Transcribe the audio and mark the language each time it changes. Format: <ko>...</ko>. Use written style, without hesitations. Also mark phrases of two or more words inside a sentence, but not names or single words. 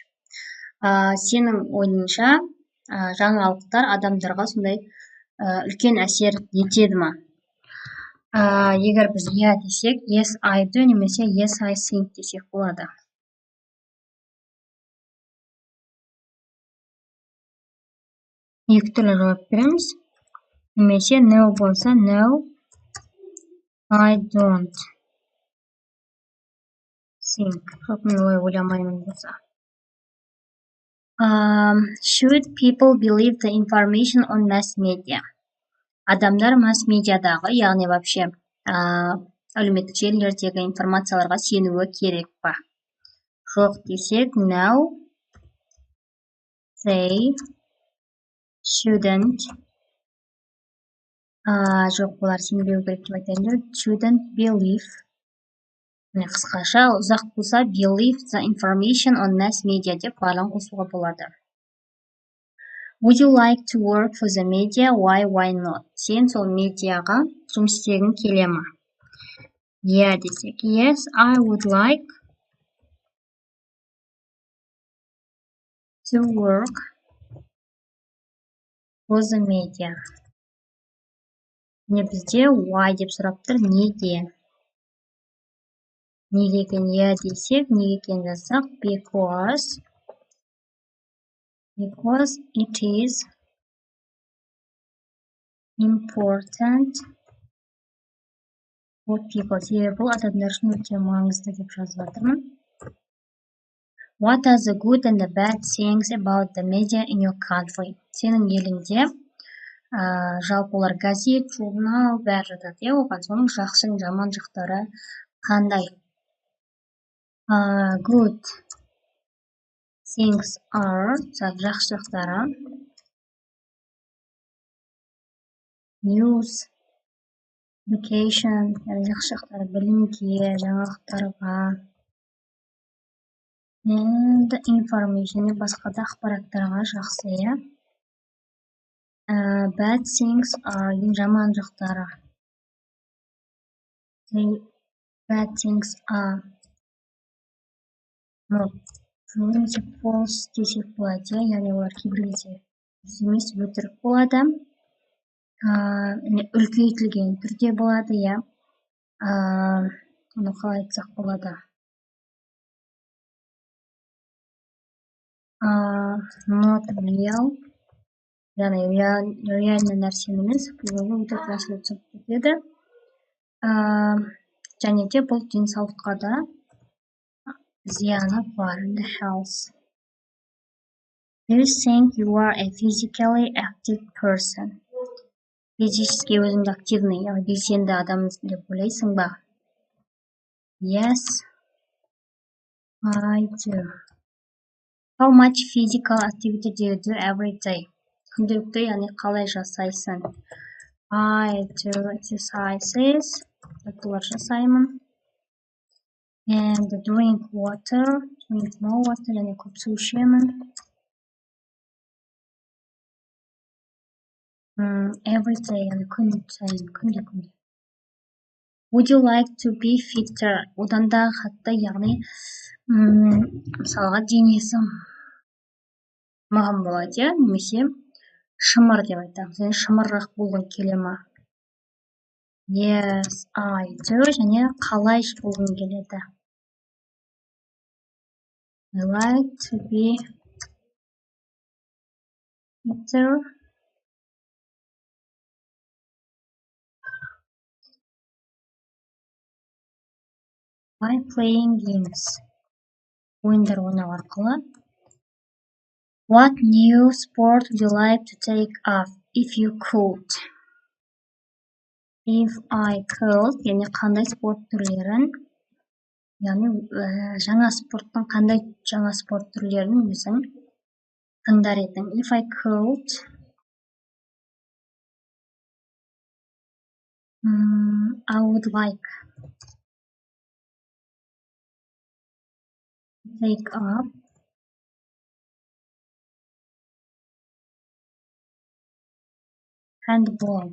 <kk>Сенің ойыңша жаңалықтар адамдарға сондай үлкен әсер етеді ма? Егер біз иә десек,</kk> <en>yes I do немесе yes I think</en> <kk>десек болады. Екі түрлі жауап береміз.</kk> <en>Немесе no болса no I don't think.</en> <kk>Жоқ, мен олай ойламаймын болса.</kk> <en>Should people believe the information on mass media?</en> <kk>Адамдар масс-медиадағы, яғни вообще әлеуметтік желілердегі информацияларға сенуі керек па? Жоқ десек,</kk> <en>no, they shouldn't.</en> <kk>Жоқ, олар сенбеу керек деп айтайын.</kk> <en>Shouldn't believe.</en> <kk>Қысқаша, ұзақ болса,</kk> <en>believe the information on mass media</en> <kk>деп барлығын қосуға болады.</kk> <en>Would you like to work for the media? Why not?</en> <kk>Сен сол медиаға жұмыс істегің келе ме? Yeah десек.</kk> <en>Yes, I would like to work for the media.</en> <kk>Не бізде why деп сұрап тұр, неге? Неге екен yeah десек, неге екен жазсақ,</kk> <en>because it is important for people.</en> <kk>Себебі бұл адамдар үшін өте маңызды деп жазып жатырмын.</kk> <en>What are the good and the bad things about the media in your country?</en> <kk>Сенің еліңде жалпы олар газет, журнал, бәрі жатады. Оған соның жақсы, жаман жақтары қандай?</kk> <en>Good things are,</en> <kk>жақсы жақтары,</kk> <en>news, education,</en> <kk>жақсы жақтары білімге, жаңалықтарға,</kk> <en>and information,</en> <kk>басқа да ақпараттарға жақсы, иә.</kk> <en>Bad things are,</en> <kk>жаман жақтары.</kk> <en>Bad things are,</en> <kk>немесе false десек болады, иә, яғни олар кейбір кезде дұрыс емес, өтірік болады. Үлкейтілген түрде болады, иә. Оны қалай айтсақ болады?</kk> <en>Not real,</en> <kk>яғни реальный нәрсені емес, бұл өтірік нәрсені түсіп кетеді. Және де бұл денсаулыққа да зияны бар.</kk> <en>The health. Do you think you are a physically active person?</en> <kk>Физически өзіңді активный, яғни белсенді адамсың деп ойлайсың ба?</kk> <en>Yes, I do. How much physical activity do you do every day?</en> <kk>Күнделікті, яғни қалай жасайсың?</kk> <en>I do exercises.</en> <kk>Жаттығулар жасаймын.</kk> <en>And drink water. Drink more water,</en> <kk>яғни көп су ішемін.</kk> <en>Every day,</en> <kk>яғни күн сайын, күнде.</kk> <en>Would you like to be fitter?</en> <kk>Одан да қатты, яғни мысалға денесі маған болады, иә, немесе шымыр деп айтамыз. Яғни шымыррақ болғың келе ма?</kk> <en>Yes, I do.</en> <kk>Және қалай болғың келеді?</kk> <en>I like to be fitter. By playing games.</en> <kk>Ойындар ойнау арқылы.</kk> <en>What new sport would you like to take up if you could? If I could,</en> <kk>яғни қандай спорт түрлерін, яғни жаңа спорттың қандай жаңа спорт түрлерін өзің таңдар едің.</kk> <en>If I could, I would like to take up handball.</en>